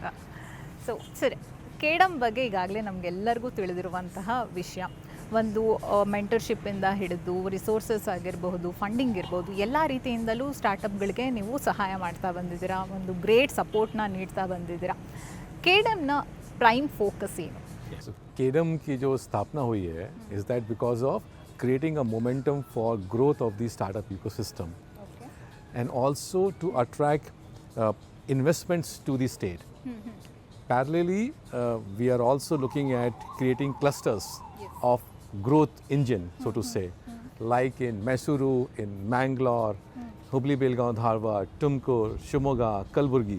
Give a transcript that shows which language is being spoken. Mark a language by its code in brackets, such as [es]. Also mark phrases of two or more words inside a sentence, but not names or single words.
[kn] ಸರ್, ಕೇಡಮ್ ಬಗ್ಗೆ ಈಗಾಗಲೇ ನಮಗೆಲ್ಲರಿಗೂ ತಿಳಿದಿರುವಂತಹ ವಿಷಯ. ಒಂದು ಮೆಂಟರ್ಶಿಪ್ಪಿಂದ ಹಿಡಿದು ರಿಸೋರ್ಸಸ್ ಆಗಿರಬಹುದು, ಫಂಡಿಂಗ್ ಇರ್ಬೋದು, ಎಲ್ಲ ರೀತಿಯಿಂದಲೂ ಸ್ಟಾರ್ಟಪ್ಗಳಿಗೆ ನೀವು ಸಹಾಯ ಮಾಡ್ತಾ ಬಂದಿದ್ದೀರಾ, ಒಂದು [en] great supportನ [kn] ನೀಡ್ತಾ ಬಂದಿದ್ದೀರಾ. ಕೇಡಮ್ನ [en] prime focus [kn] ಏನು? [hi] Kdem की जो स्थापना हुई है [en] is that because of creating a momentum for growth of the startup ecosystem, and also to attract investments to the state. Parallelly, we are also looking at creating clusters of growth engine, so to say, like in Mysuru, in Mangalore, Hubli, Belgaum, Dharwad, Tumkur, Shimoga, Kalburgi.